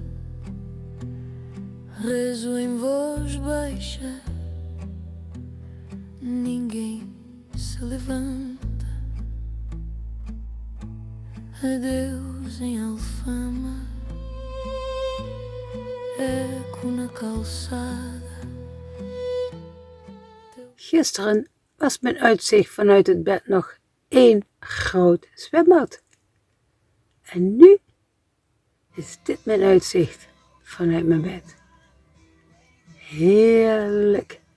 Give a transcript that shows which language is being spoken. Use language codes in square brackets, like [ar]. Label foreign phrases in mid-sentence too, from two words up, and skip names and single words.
[pt] rezo em voz baixa, ninguém se levanta. Adeus em Alfama, eco na calçada. [nl] Gisteren was mijn uitzicht vanuit het bed nog 1 groot zwembad. En nu is dit mijn uitzicht vanuit mijn bed. Heerlijk.